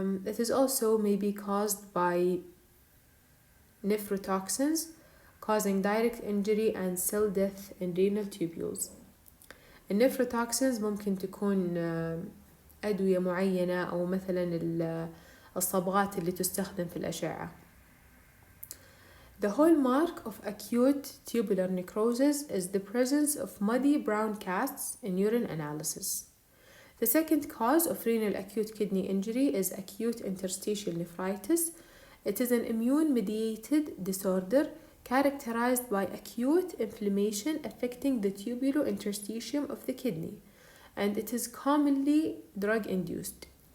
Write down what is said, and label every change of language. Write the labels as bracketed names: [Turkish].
[English] It is also may be caused by nephrotoxins, causing direct injury and cell death in renal tubules. [Arabic] النفروتوكسينز ممكن تكون أدوية معينة أو مثلا الصبغات اللي تستخدم في الأشعة. [English] The hallmark of acute tubular necrosis is the presence of muddy brown casts in urine analysis. The second cause of renal acute kidney injury is acute interstitial nephritis. It is an immune-mediated disorder characterized by acute inflammation affecting the tubulo-interstitium of the kidney, and it is commonly drug-induced.